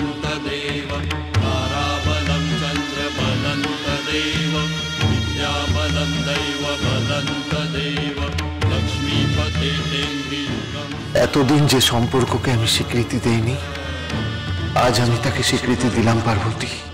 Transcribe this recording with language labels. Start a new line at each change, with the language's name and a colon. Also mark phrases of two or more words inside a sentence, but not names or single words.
Sanskrit: तदेव ताराबलं चन्द्रबलं तदेव विद्याबलं दैवबलं तदेव लक्ष्मीपते तेन्द्रियुगम्।
Bangla: এতদিন যে সম্পর্ককে আমি স্বীকৃতি দেইনি, আজ আমি তাকে স্বীকৃতি দিলাম পার্বতী।